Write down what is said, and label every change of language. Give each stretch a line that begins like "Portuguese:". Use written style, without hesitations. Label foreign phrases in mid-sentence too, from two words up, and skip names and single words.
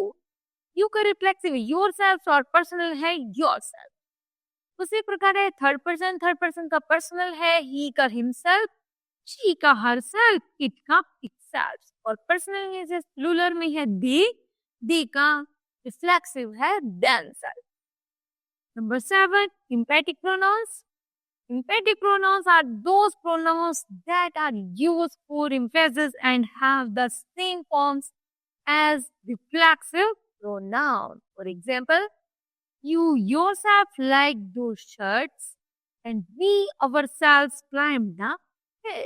English: you ka reflexive hai yourself aur personal hai yourself और पर्सनल है योर सेल्फ.
Hindi: उसी प्रकार है
English: third person ka personal hai he ka himself, she ka herself, it ka itself.
Hindi: और पर्सनल में जैसे प्लूरल में है दी का रिफ्लेक्सिव है themselves.
English: Number 7, emphatic pronouns. Emphatic pronouns are those pronouns that are used for emphasis and have the same forms as reflexive pronoun. For example, you yourself like those shirts and we ourselves climbed the hill.